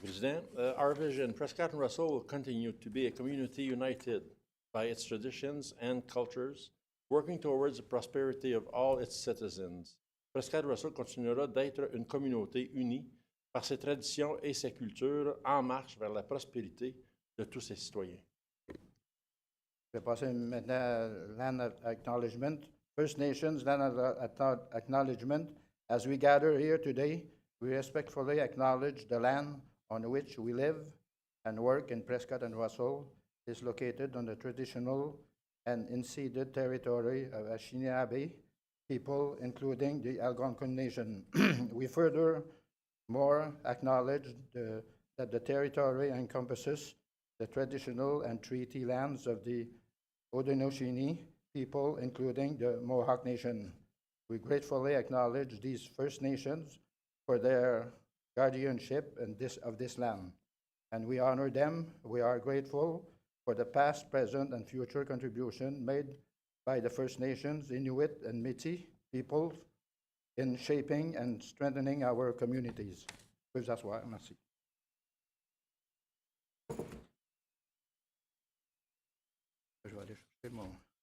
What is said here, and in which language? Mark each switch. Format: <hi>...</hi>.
<en>President, our vision, Prescott-Russell will continue to be a community united by its traditions and cultures, working towards the prosperity of all its citizens.</en> <fr>Prescott-Russell continuera d'être une communauté unie par ses traditions et ses cultures en marche vers la prospérité de tous ses citoyens. Je vais passer maintenant à Land Acknowledgement.</fr> <en>First Nations Land Acknowledgement. As we gather here today, we respectfully acknowledge the land on which we live and work in Prescott and Russell is located on the traditional and unceded territory of Anishinaabe people, including the Algonquin Nation. We furthermore acknowledge that the territory encompasses the traditional and treaty lands of the Haudenosaunee people, including the Mohawk Nation. We gratefully acknowledge these First Nations for their guardianship of this land, and we honor them. We are grateful for the past, present, and future contribution made by the First Nations, Inuit, and Métis peoples in shaping and strengthening our communities.</en> <fr>Vous pouvez vous asseoir. Merci. Je vais aller chercher mon...</fr>